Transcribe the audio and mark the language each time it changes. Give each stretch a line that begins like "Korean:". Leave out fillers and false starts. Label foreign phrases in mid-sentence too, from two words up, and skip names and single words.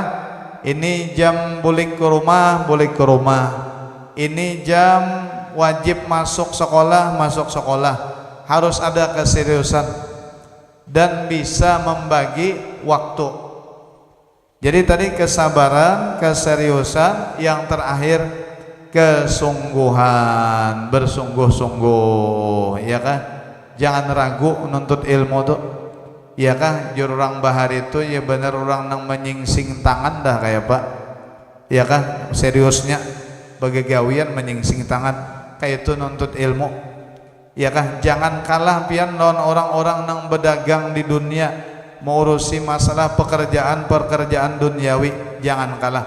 Indonesian: Ini jam balik ke rumah, ini jam wajib masuk sekolah, harus ada keseriusan dan bisa membagi waktu. Jadi tadi kesabaran, keseriusan, yang terakhir kesungguhan, bersungguh-sungguh, ya kan? Jangan ragu menuntut ilmu tuh, ya kan?
Banjar: Jururang bahar itu ya bener orang nang menyingsing tangan dah kayak Pak, ya kan? Seriusnya begegawian menyingsing tangan kayak itu nuntut ilmu, ya kan? Jangan kalah pian lawan orang-orang nang berdagang di dunia, mengurusi masalah pekerjaan duniawi, jangan kalah.